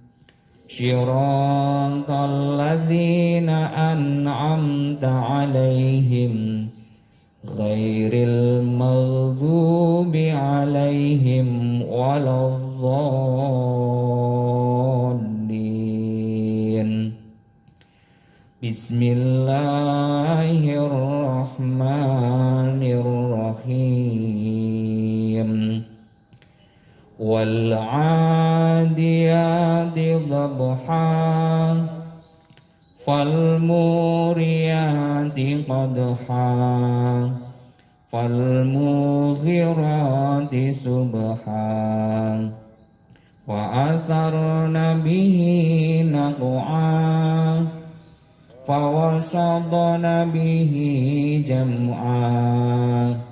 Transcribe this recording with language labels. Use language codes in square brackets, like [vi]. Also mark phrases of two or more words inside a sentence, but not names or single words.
[ar] صراط الذين أنعمت عليهم غير المغضوب عليهم ولا الضالين. Bismillahirrahmanirrahim. والعاديات ضبحا فالموريات قدحا فالمغيرات صبحا فأثرن به نقعا فوسطن به جمعا.